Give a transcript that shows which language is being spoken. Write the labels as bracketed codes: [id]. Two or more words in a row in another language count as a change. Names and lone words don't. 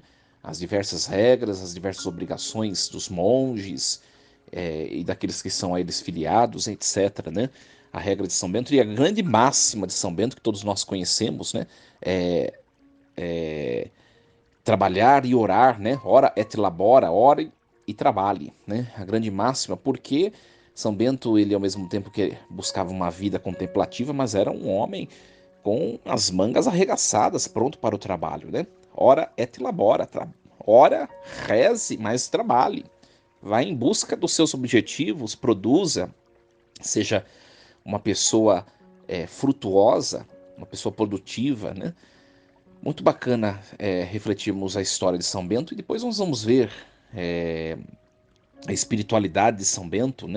[pt] As diversas regras, as diversas obrigações dos monges e daqueles que são a eles filiados, etc., né? A regra de São Bento e a grande máxima de São Bento, que todos nós conhecemos, né? Trabalhar e orar, né? [la] Ora et labora, [pt] ore e trabalhe, né? A grande máxima, porque São Bento, ele ao mesmo tempo que buscava uma vida contemplativa, mas era um homem com as mangas arregaçadas, pronto para o trabalho, né? [la] Ora et labora, ora, [pt] reze, mas trabalhe. Vá em busca dos seus objetivos, produza, seja uma pessoa frutuosa, uma pessoa produtiva, né? Muito bacana refletirmos a história de São Bento, e depois nós vamos ver a espiritualidade de São Bento, né?